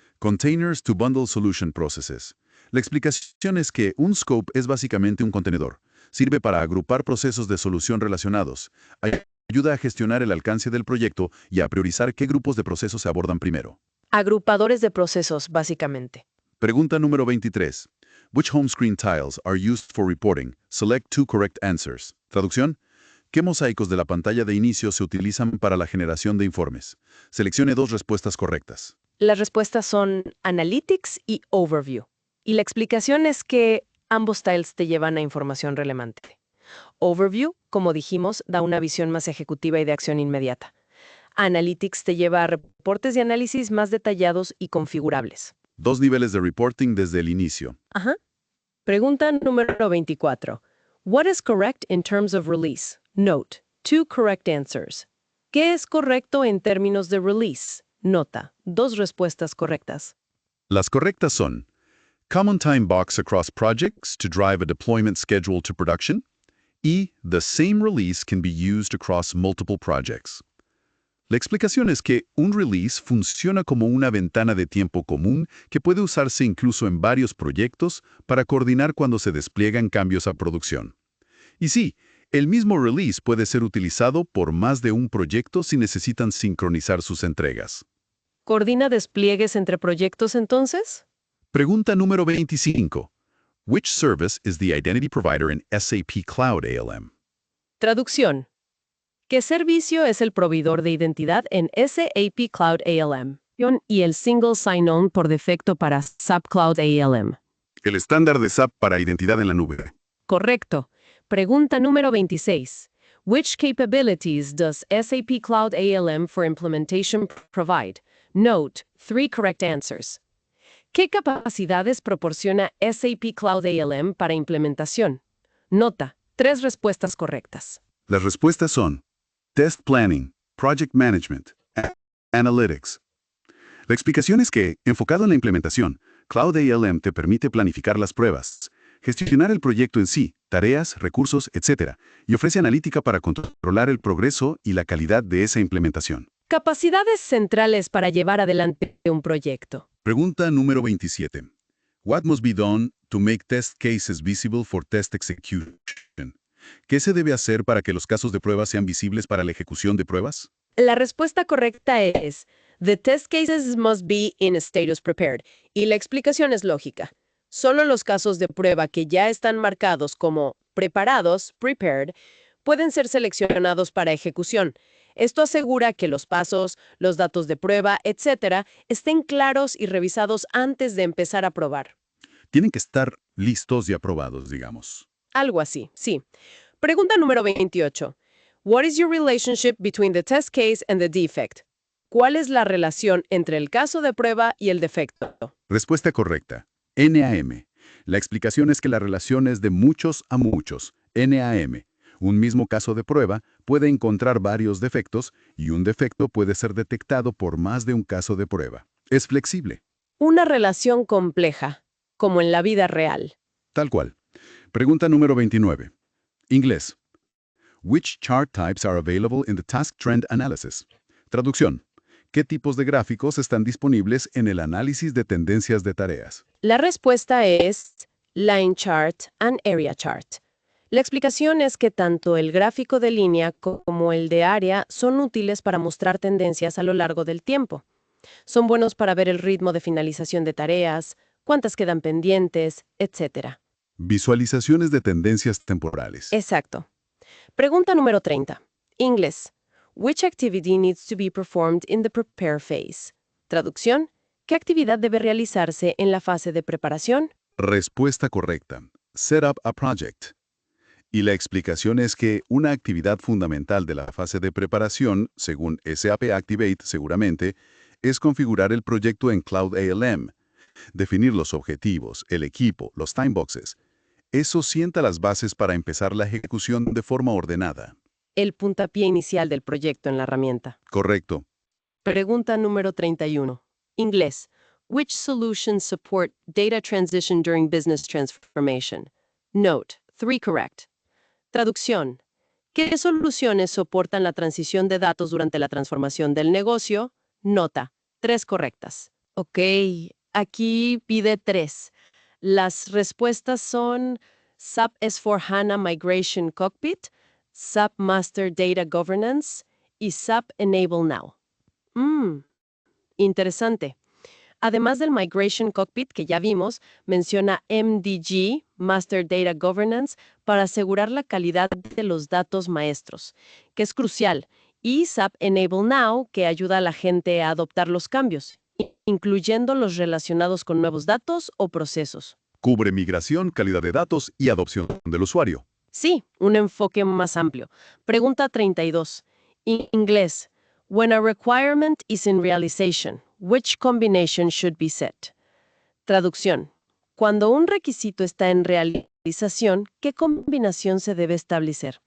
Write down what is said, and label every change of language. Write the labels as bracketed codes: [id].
[en] Containers to Bundle Solution Processes. [es] La explicación es que un scope es básicamente un contenedor. Sirve para agrupar procesos de solución relacionados. Ayuda a gestionar el alcance del proyecto y a priorizar qué grupos de procesos se abordan primero. Agrupadores de procesos, básicamente. Pregunta número 23. [en] Which home screen tiles are used for reporting? Select 2 correct answers. [es] Traducción. ¿Qué mosaicos de la pantalla de inicio se utilizan para la generación de informes? Seleccione 2 respuestas correctas. Las respuestas son Analytics y Overview. Y la explicación es que ambos tiles te llevan a información relevante. Overview, como dijimos, da una visión más ejecutiva y de acción inmediata. Analytics te lleva a reportes de análisis más detallados y configurables. 2 niveles de reporting desde el inicio. Ajá. Pregunta número 24. [en] What is correct in terms of release? Note, 2 correct answers. [es] ¿Qué es correcto en términos de release? Nota, 2 respuestas correctas. Las correctas son [en] Common Time Box across projects to drive a deployment schedule to production Y the same release can be used across multiple projects. [es] La explicación es que un release funciona como una ventana de tiempo común que puede usarse incluso en varios proyectos para coordinar cuando se despliegan cambios a producción. Y sí, el mismo release puede ser utilizado por más de un proyecto si necesitan sincronizar sus entregas. ¿Coordina despliegues entre proyectos entonces? Pregunta número 25. [en] Which service is the identity provider in SAP Cloud ALM? [es] Traducción. ¿Qué servicio es el proveedor de identidad en SAP Cloud ALM? Y el Single Sign-On por defecto para SAP Cloud ALM. El estándar de SAP para identidad en la nube. Correcto. Pregunta número 26. [en] Which capabilities does SAP Cloud ALM for implementation provide? Note, 3 correct answers. [es] ¿Qué capacidades proporciona SAP Cloud ALM para implementación? Nota, 3 respuestas correctas. Las respuestas son Test Planning, Project Management, Analytics. La explicación es que, enfocado en la implementación, Cloud ALM te permite planificar las pruebas, gestionar el proyecto en sí, tareas, recursos, etc., y ofrece analítica para controlar el progreso y la calidad de esa implementación. Capacidades centrales para llevar adelante un proyecto. Pregunta número 27. [en] What must be done to make test cases visible for test execution? [es] ¿Qué se debe hacer para que los casos de prueba sean visibles para la ejecución de pruebas? La respuesta correcta es [en] The test cases must be in a status prepared. [es] Y la explicación es lógica. Solo los casos de prueba que ya están marcados como preparados, prepared, pueden ser seleccionados para ejecución. Esto asegura que los pasos, los datos de prueba, etc., estén claros y revisados antes de empezar a probar. Tienen que estar listos y aprobados, digamos. Algo así, sí. Pregunta número 28. [en] What is your relationship between the test case and the defect? [es] ¿Cuál es la relación entre el caso de prueba y el defecto? Respuesta correcta. NAM. La explicación es que la relación es de muchos a muchos. NAM. Un mismo caso de prueba puede encontrar varios defectos y un defecto puede ser detectado por más de un caso de prueba. Es flexible. Una relación compleja, como en la vida real. Tal cual. Pregunta número 29. Inglés. [en] Which chart types are available in the Task Trend Analysis? [es] Traducción. ¿Qué tipos de gráficos están disponibles en el análisis de tendencias de tareas? La respuesta es [en] Line Chart and Area Chart. [es] La explicación es que tanto el gráfico de línea como el de área son útiles para mostrar tendencias a lo largo del tiempo. Son buenos para ver el ritmo de finalización de tareas, cuántas quedan pendientes, etc. Visualizaciones de tendencias temporales. Exacto. Pregunta número 30. Inglés. [en] Which activity needs to be performed in the prepare phase? [es] Traducción. ¿Qué actividad debe realizarse en la fase de preparación? Respuesta correcta. [en] Set up a project. [es] Y la explicación es que una actividad fundamental de la fase de preparación, según SAP Activate seguramente, es configurar el proyecto en Cloud ALM, definir los objetivos, el equipo, los timeboxes. Eso sienta las bases para empezar la ejecución de forma ordenada. El puntapié inicial del proyecto en la herramienta. Correcto. Pregunta número 31. Inglés. [en] Which solutions support data transition during business transformation? Note, 3 correct. [es] Traducción. ¿Qué soluciones soportan la transición de datos durante la transformación del negocio? Nota, 3 correctas. Ok, aquí pide 3. Las respuestas son SAP S/4HANA Migration Cockpit, SAP Master Data Governance y SAP Enable Now. Interesante. Además del Migration Cockpit que ya vimos, menciona MDG, Master Data Governance, para asegurar la calidad de los datos maestros, que es crucial, y SAP Enable Now, que ayuda a la gente a adoptar los cambios, incluyendo los relacionados con nuevos datos o procesos. Cubre migración, calidad de datos y adopción del usuario. Sí, un enfoque más amplio. Pregunta 32. Inglés. [en] When a requirement is in realization, which combination should be set? [es] Traducción. Cuando un requisito está en realización, ¿qué combinación se debe establecer?